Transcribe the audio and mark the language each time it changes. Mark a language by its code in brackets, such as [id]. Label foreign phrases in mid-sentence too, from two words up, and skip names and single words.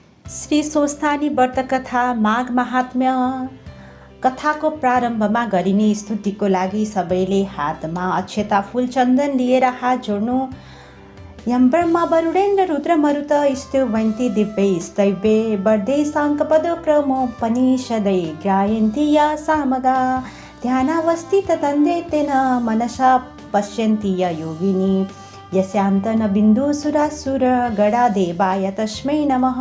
[ne] श्री स्वस्थानी व्रत कथा माघ महात्म्य कथाको प्रारम्भमा गरिने स्तुतिको लागि सबैले हातमा अक्षता फूल चन्दन लिएर हात जोड्नु। [sa] यम ब्रह्मा वरुणेन्द्र रुद्र मरुत स्तुवन्ति दिव्यै स्तव्ये वर्धे साङ्कपदो क्रमोपनिषदै गायन्ति या सामगा ध्यानावस्थित तन्देतेन मनसा पश्यन्ति य योगिनी यस्यान्त न बिन्दुसुरासुर गणादेवाय तस्मै नमः।